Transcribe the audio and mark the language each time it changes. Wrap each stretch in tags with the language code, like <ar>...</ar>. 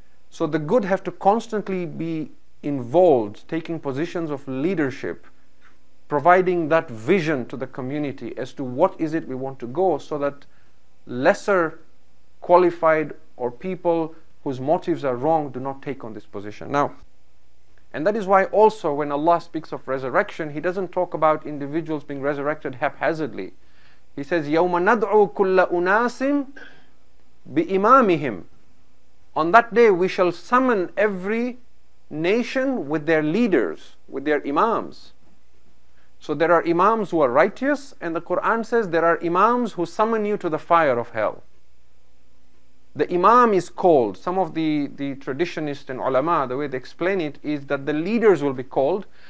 <en>So the good have to constantly be involved, taking positions of leadership, providing that vision to the community as to what is it we want to go, so that lesser qualified or people whose motives are wrong do not take on this position. Now, and that is why also when Allah speaks of resurrection, He doesn't talk about individuals being resurrected haphazardly. He says,</en> <ar>يَوْمَ نَدْعُو كُلَّ أُنَاسٍ بِإِمَامِهِمْ.</ar> <en>On that day we shall summon every nation with their leaders, with their imams. So there are imams who are righteous, and the Quran says there are imams who summon you to the fire of hell. The imam is called, some of the traditionists and ulama, the way they explain it is that the leaders will be called,</en>